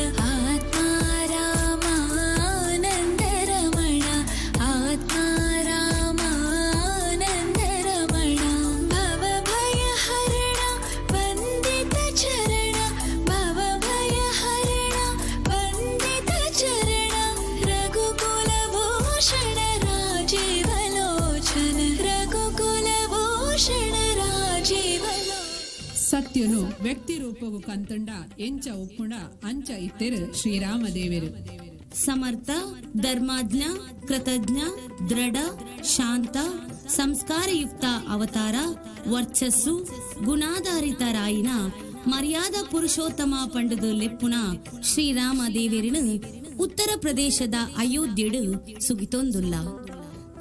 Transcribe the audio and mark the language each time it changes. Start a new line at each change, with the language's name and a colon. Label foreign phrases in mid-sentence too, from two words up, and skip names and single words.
Sanskrit: ಆತ್ಮ ರಾಮಾನಂದ ರಮಣ ಆತ್ಮ ರಾಮಾನಂದ ರಮಣ. ಭವ ಭಯ ಹರಣ ವಂದಿತ ಚರಣ ಭವ ಭಯ ಹರಣ ವಂದಿತ ಚರಣ. ರಘುಕುಲ ಭೂಷಣ ರಾಜೀವ ಲೋಚನ ರಘುಕುಲ ಭೂಷಣ ರಾಜೀವ ಲೋಚನ.
Tulu: ಸತ್ಯನು ವ್ಯಕ್ತಿ ರೂಪವು ಕಂತಂಡ ಎಂಚ ಒಪ್ಪುಂಡ ಅಂಚ ಇತ್ತೆರು ಶ್ರೀರಾಮದೇವರು. ಸಮರ್ಥ ಧರ್ಮಾಜ್ಞ ಕೃತಜ್ಞ ದೃಢ ಶಾಂತ ಸಂಸ್ಕಾರಯುಕ್ತ ಅವತಾರ ವರ್ಚಸ್ಸು ಗುಣಾಧಾರಿತ ರಾಯಿನ ಮರ್ಯಾದ ಪುರುಷೋತ್ತಮ ಪಂಡದು ಲೆಪ್ಪುನ ಶ್ರೀರಾಮ ದೇವರಿನ ಉತ್ತರ ಪ್ರದೇಶದ ಅಯೋಧ್ಯೆಡು ಸುಗಿತೊಂದುಲ್ಲ.